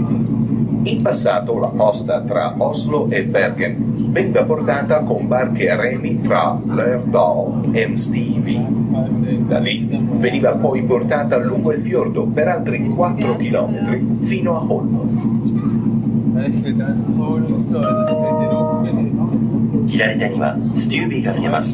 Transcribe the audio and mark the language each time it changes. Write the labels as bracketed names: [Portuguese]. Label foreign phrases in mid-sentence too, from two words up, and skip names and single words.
[Italian] In passato la costa tra Oslo e Bergen veniva portata con barche a remi tra Lærdal e Stevie. Da lì veniva poi portata lungo il fiordo per altri 4 chilometri fino a Holm. [Japanese] 左手にはステュービーが見えます。